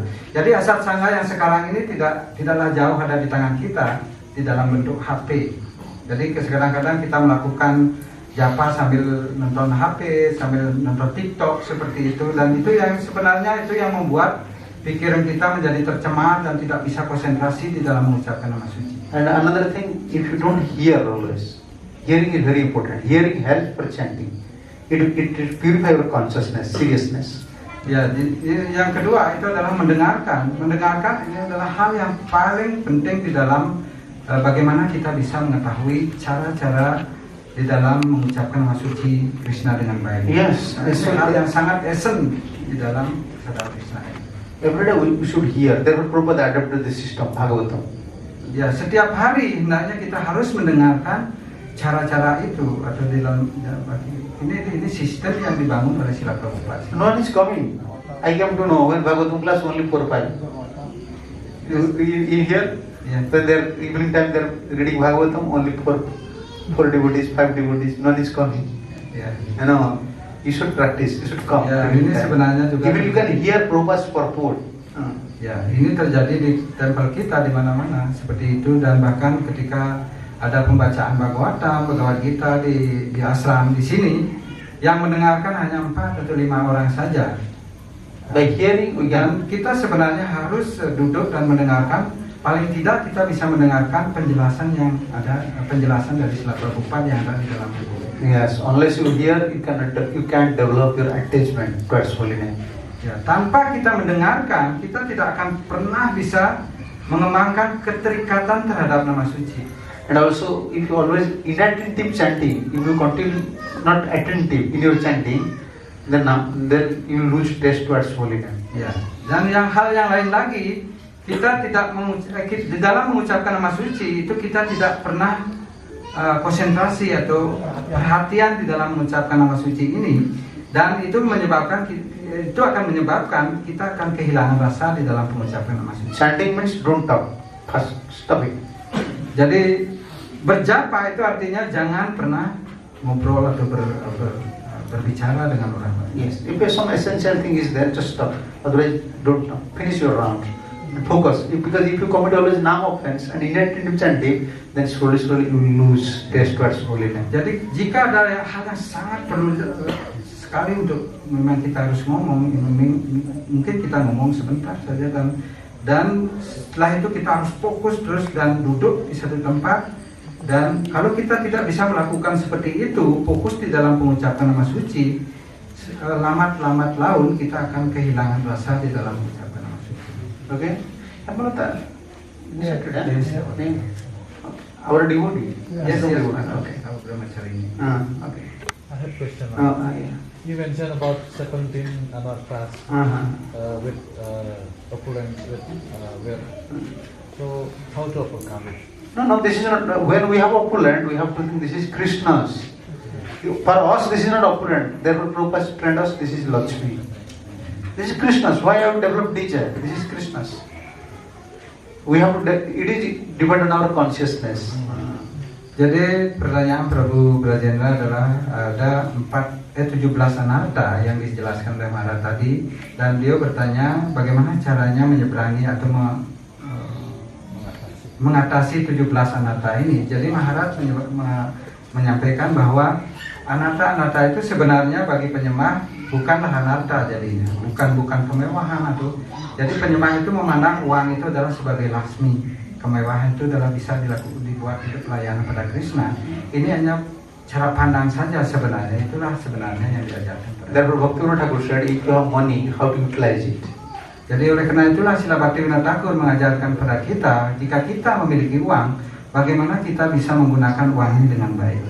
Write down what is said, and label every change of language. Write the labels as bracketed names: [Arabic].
[Indonesian] Jadi asat sanga yang sekarang ini tidaklah jauh ada di tangan kita di dalam bentuk HP. Jadi kadang-kadang kita melakukan japa sambil nonton HP, sambil nonton TikTok seperti itu, dan itu yang sebenarnya itu yang membuat pikiran kita menjadi tercemar dan tidak bisa konsentrasi di dalam mengucapkan nama suci. [English] And another thing, if you don't hear always, hearing is very important. Hearing helps for chanting. It purify your consciousness, seriousness. [Indonesian] Ya, yang kedua itu adalah mendengarkan. Mendengarkan ini adalah hal yang paling penting di dalam bagaimana kita bisa mengetahui cara-cara di dalam mengucapkan nama suci Krishna dengan baik. [English] Yes, [Indonesian] itu hal yang sangat esen di dalam sadar Krishna. [English] Every day we should hear. Therefore, Prabhupada adopted the system, Bhagavatam. [Indonesian] Ya, setiap hari hendaknya kita harus mendengarkan cara-cara itu atau di dalam ini sistem yang dibangun oleh Srila Prabhupada. [English] No one is coming. I came to know when Bhagavatam class only 4-5. You hear? Yeah. When they're evening time they're reading Bhagavatam, only 4 devotees, 5 devotees. No one is coming. [Indonesian] Ya. [English] You know, you should practice. You should come. [Indonesian] Ya, ini sebenarnya juga. [English] Even you can hear Prabhupada's purport. [Indonesian] Ya, ini terjadi di tempel kita di mana-mana seperti itu, dan bahkan ketika ada pembacaan Bhagavad Gita di ashram di sini, yang mendengarkan hanya 4 atau 5 orang saja. [English] By hearing, we [Indonesian] Dan kita sebenarnya harus duduk dan mendengarkan. Paling tidak kita bisa mendengarkan penjelasan dari Srila Prabhupada yang ada di dalam buku. [English] Yes, unless you hear, you can't develop your attachment towards holiness. [Indonesian] Ya, tanpa kita mendengarkan, kita tidak akan pernah bisa mengembangkan keterikatan terhadap nama suci. [English] And also, if you always inattentive chanting, if you continue not attentive in your chanting, then you lose taste towards holiness. [Indonesian] Ya, dan hal yang lain lagi, kita tidak di dalam mengucapkan nama suci itu kita tidak pernah konsentrasi atau perhatian di dalam mengucapkan nama suci ini, dan itu akan menyebabkan kita akan kehilangan rasa di dalam mengucapkan nama suci. [English] Chanting means don't talk. First, stop it. [Indonesian] Jadi berjapa itu artinya jangan pernah ngobrol atau berbicara dengan orang lain. [English] Yes, if some essential thing is there, just stop. Otherwise, don't talk. Finish your round. Focus. Because if you commit always nam offense and inattentive chanting, then slowly you lose taste towards holiness. [Indonesian] Jadi jika ada hal yang sangat perlu sekali untuk memang kita harus ngomong, mungkin kita ngomong sebentar saja, dan setelah itu kita harus fokus terus dan duduk di satu tempat. Dan kalau kita tidak bisa melakukan seperti itu, fokus di dalam pengucapan nama suci, lambat laun kita akan kehilangan rasa di dalam mengucapkan nama suci. Okay? Apa letak? [English] Yes. Our devotee. Yes. Okay. [Indonesian] Kalau brahmachari ini. [English] Okay. I have a question. Yeah. You mentioned about 17 our class with opulence, where. So how to overcome it? No, this is not. When we have opulent, we have to think this is Krishna's. For us, this is not opulent. Therefore, Prabhupada trained us, this is Lakshmi. This is Krishna's. Why have developed desire? This is Krishna's. We have to. It is depend on our consciousness. [Indonesian] Jadi pertanyaan Prabu Brajendra adalah ada 17 anarta yang dijelaskan oleh Maharaj tadi, dan dia bertanya bagaimana caranya menyeberangi atau mengatasi 17 anarta ini. Jadi Maharaj menyampaikan bahwa anarta itu sebenarnya bagi penyembah bukanlah anarta jadinya, bukan kemewahan atau. Jadi penyembah itu memandang uang itu adalah sebagai lasmi. Kemewahan itu adalah bisa dibuat untuk pelayanan pada Krishna. Ini hanya cara pandang saja sebenarnya. Itulah sebenarnya yang diajarkan. [English] Therefore, Bhaktivinoda Thakur said, if you have money, how to utilize it? [Indonesian] Jadi oleh karena itulah Sila Bhaktivinoda Thakur mengajarkan kepada kita, jika kita memiliki uang, bagaimana kita bisa menggunakan uang ini dengan baik.